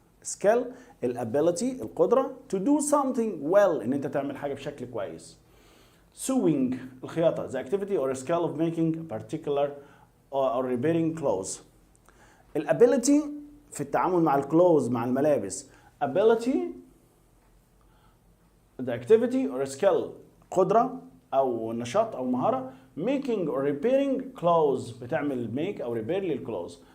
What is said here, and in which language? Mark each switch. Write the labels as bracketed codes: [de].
[en] skill الability القدرة to do something well [ar] ان انت تعمل حاجة بشكل كويس. [en] sewing الخياطة the activity or skill of making a particular or repairing clothes. [ar] الability في التعامل مع الكلوز مع الملابس. [en] ability the activity or skill [ar] قدرة أو نشاط أو مهارة. [en] making or repairing clothes بتعمل make أو repair للكلوز.